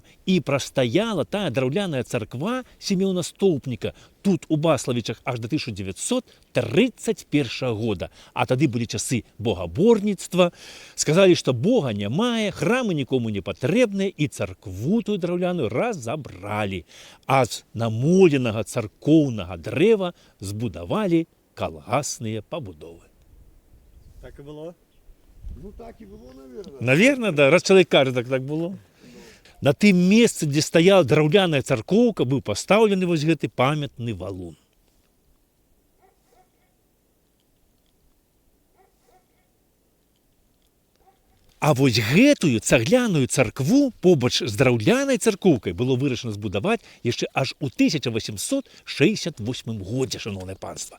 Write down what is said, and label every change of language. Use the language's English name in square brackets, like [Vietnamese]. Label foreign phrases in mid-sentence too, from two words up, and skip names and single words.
[Belarusian] І прастаяла тая драўляная царква Сімеона Стоўпніка тут у Баславічах аж до 1931 года. А тады былі часы богаборніцтва. Сказалі, што Бога нямае, храмы нікому не патрэбныя, і царкву тую драўляную разабралі. А з намоленага царкоўнага дрэва збудавалі калгасныя пабудовы. [Ukrainian] Так і було? Ну так і було, наверное. [Russian] Наверно, да. [Belarusian] Раз чалавек кажа, так было. На тым месцы, дзе стаяла драўляная царкоўка, быў пастаўлены вось гэты памятны валун. А вось гэтую цагляную царкву побач з драўлянай царкоўкай было вырашана збудаваць яшчэ аж у 1868 годзе, шаноўнае панства.